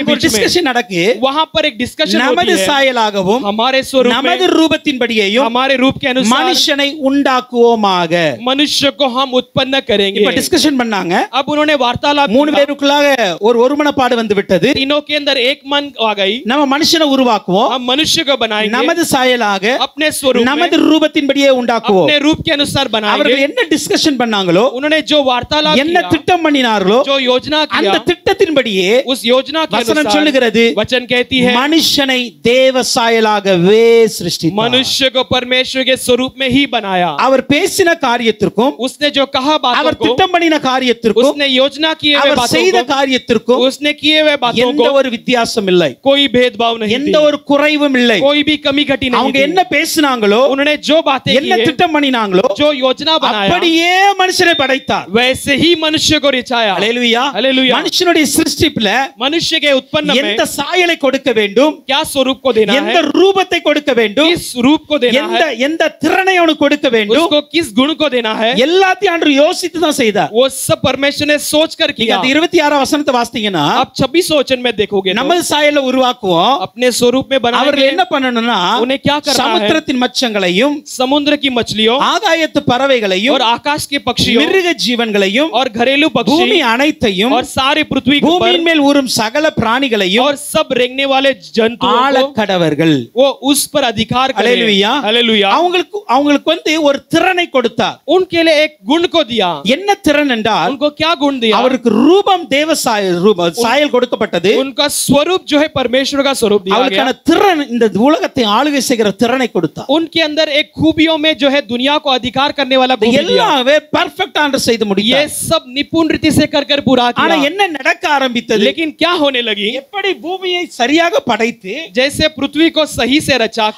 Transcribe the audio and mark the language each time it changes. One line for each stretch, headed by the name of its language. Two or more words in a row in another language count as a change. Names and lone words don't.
Tamil: அங்க ஒரு
Hindi: बीच में
Tamil: டிஸ்கஷன் நடக்கு।
Hindi: वहां पर एक डिस्कशन
Tamil: நமது
Hindi: होती है,
Tamil: சாயலாகவும்
Hindi: हमारे स्वरूप
Tamil: நமது
Hindi: में,
Tamil: ரூபத்தின்படியேயும்
Hindi: हमारे रूप के अनुसार
Tamil: மனுஷனை உண்டாக்குவோமாக।
Hindi: मनुष्य को हम उत्पन्न करेंगे।
Tamil: இப்ப டிஸ்கஷன் பண்ணாங்க,
Hindi: अब उन्होंने वार्तालाप
Tamil: மூணு
Hindi: किया,
Tamil: பேருக்குள்ளாக ஒரு ஒருமனப்பாடு வந்து விட்டது,
Hindi: तीनों के अंदर एक मन आ गई,
Tamil: நம்ம மனுஷனை உருவாக்குவோம்,
Hindi: हम मनुष्य को बनाएंगे,
Tamil: நமது சாயலாக
Hindi: अपने स्वरूप में,
Tamil: நமது ரூபத்தின்படியே உண்டாக்குவோம்।
Hindi: अपने रूप के अनुसार बनाएंगे।
Tamil: அவர்கள் என்ன டிஸ்கஷன் பண்ணாங்களோ,
Hindi: उन्होंने जो वार्तालाप
Tamil: என்ன
Hindi: किया,
Tamil: திட்டம் பண்ணினார்களோ,
Hindi: जो योजना
Tamil: அந்த
Hindi: किया,
Tamil: திட்டத்தின்படியே
Hindi: उस योजना के
Tamil: வசனம்
Hindi: अनुसार
Tamil: சொல்லுகிறது,
Hindi: वचन कहती है,
Tamil: மனுஷனை தேவ சாயலாகவே சிருஷ்டித்தார்।
Hindi: मनुष्य को परमेश्वर के स्वरूप में ही बनाया।
Tamil: அவர் பேசின காரியத்திற்கும்,
Hindi: उसने जो कहा बातों
Tamil: அவர்
Hindi: को,
Tamil: திட்டம் பண்ணின காரியத்திற்கும்,
Hindi: उसने योजना किए हुए
Tamil: அவர்
Hindi: बातों
Tamil: செய்த
Hindi: को,
Tamil: காரியத்திற்கும்
Hindi: उसने किए हुए बातों
Tamil: எந்த
Hindi: को
Tamil: ஒரு வித்தியாசம் இல்லை,
Hindi: कोई भेदभाव नहीं
Tamil: எந்த
Hindi: थी,
Tamil: ஒரு குறைவும் இல்லை।
Hindi: कोई भी कमी घटी नहीं
Tamil: அவங்க
Hindi: थी।
Tamil: என்ன பேசினாங்களோ,
Hindi: उन्होंने जो बातें
Tamil: என்ன
Hindi: की,
Tamil: திட்டம் பண்ணினாங்களோ,
Hindi: जो योजना बनाया,
Tamil: அப்படியே மனுஷனை படைத்தார்।
Hindi: वैसे ही मनुष्य को रचाया।
Tamil: அல்லேலூயா
Hindi: हालेलुया।
Tamil: மனுஷனுடைய சிருஷ்டிப்புல
Hindi: मनुष्य के उत्पन्न में
Tamil: எந்த சாயலை கொடுக்க வேண்டும்,
Hindi: क्या स्वरूप को देना
Tamil: எந்த
Hindi: है,
Tamil: ரூபத்தை கொடுக்க வேண்டும்,
Hindi: किस रूप को देना
Tamil: எந்த
Hindi: है,
Tamil: எந்த திறனை அவனுக்கு கொடுக்க வேண்டும்,
Hindi: उसको किस गुण को देना है,
Tamil: எல்லாத்தையும் ஆண்டவர் யோசித்து தான் செய்தார்।
Hindi: वो सब परमेश्वर ने सोच कर
Tamil: நீங்க
Hindi: किया।
Tamil: அந்த 26ஆம் வசனத்தை வாசித்தீங்கன்னா,
Hindi: आप 26 वचन में देखोगे तो
Tamil: நமது சாயலை உருவாக்குவோம்,
Hindi: अपने स्वरूप में
Tamil: அவர்கள்
Hindi: बनाएंगे।
Tamil: என்ன பண்ணணும்னா,
Hindi: उन्हें क्या करना है,
Tamil: சமுத்திரத்தின் மச்சங்களையும்
Hindi: समुद्र की की मछलियों
Tamil: ஆகாயத்து பறவைகளையும்
Hindi: और आकाश के पक्षियों
Tamil: மிருக ஜீவன்களையும்
Hindi: और घरेलू
Tamil: பூமி
Hindi: पक्षी
Tamil: அனைத்தையும்
Hindi: और सारे पृथ्वी पर
Tamil: பூமியின் மேல் ஊறும் சகல பிராணிகளையும்
Hindi: और सब रेंगने वाले जंतुओं को
Tamil: ஆளக்கடவர்கள்.
Hindi: वो उस पर अधिकार करें।
Tamil: அல்லேலூயா.
Hindi: हालेलुया।
Tamil: அவங்களுக்கு வந்து ஒரு திறனை கொடுத்தார்.
Hindi: उनके लिए एक गुण को दिया।
Tamil: என்ன திறன் என்றால்
Hindi: उनको क्या गुण दिया?
Tamil: அவருக்கு ரூபம் தேவ சாயல் கொடுக்கப்பட்டது.
Hindi: उनका स्वरूप जो है परमेश्वर का स्वरूप दिया गया।
Tamil: அவருக்கான திறன் இந்த உலகத்தை ஆளுகை செய்கிற திறனை கொடுத்தார்.
Hindi: उनके अंदर एक खूबियों में जो है दुनिया को अधिकार करने वाला गुण दिया।
Tamil: எல்லாமே பெர்ஃபெக்ட் ஆண்டர் செய்து முடித்தார்.
Hindi: ये सब निपुण रीति से कर पूरा
Tamil: ஆனா
Hindi: किया।
Tamil: என்ன நடக்க ஆரம்பித்தது?
Hindi: लेकिन क्या होने लगी?
Tamil: எப்படி பூமியை சரியாக படைத்து
Hindi: जैसे पृथ्वी को सही से रचाकर